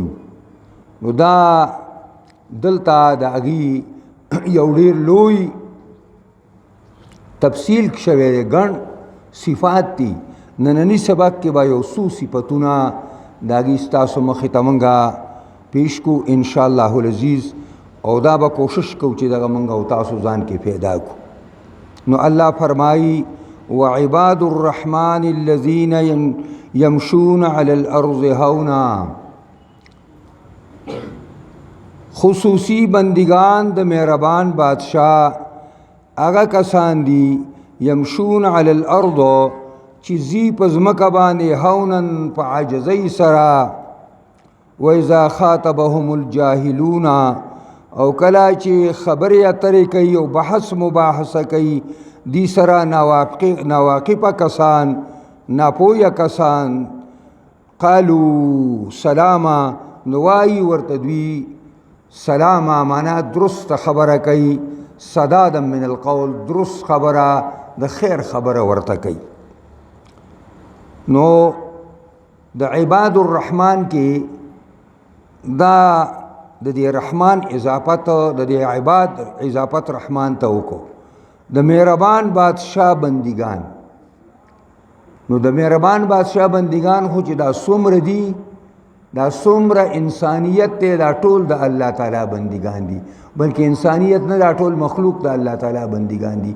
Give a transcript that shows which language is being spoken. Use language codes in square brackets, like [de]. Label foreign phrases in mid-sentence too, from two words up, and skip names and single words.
[ps] نو دا دلته د هغې یو ډېر لوی تفصیل شوی دی، ګڼ صفات دي. نننی سبق کې به یو څو صفتونه د هغې ستاسو مخې ته موږ پیش کو [ar] انشاءالله العزیز، [ps] او دا به کوشش کو چې دغه موږ او تاسو ځان کې پیدا کو. نو الله فرمایي [ar] وعباد الرحمن الذين يمشون على الارض هونا. [ps] خصوصي بندگان د مهربان بادشاہ هغه کسان دي [ar] يمشون على الارض [ps] چې زی په ځمکه باندې هونن په عاجزۍ سره، [ar] وإذا خاطبهم الجاهلون [ps] او کله چې خبرې اترې کوي او بحث مباحثه کوي دی سره ناواقفه کسان، ناپوهه کسان، [ar] قالوا سلاما، [ps] نو وایي ورته دوی سلاما، معنا درست خبره کوي، [ar] سدادا من القول، [ps] درست خبره د خیر خبره ورته کوي. نو د [ar] عباد الرحمن [ps] کې دا د دې رحمان اضافت د دې عباد اضافت رحمان ته وکړو. د مهربان بادشاہ بندگان، نو د مهربان بادشاہ بندگان خو چې دا څومره دي، دا څومره انسانیت دی، دا ټول د الله تعالی بندگان دي، بلکې انسانیت نه، دا ټول مخلوق د الله تعالی بندگان دي.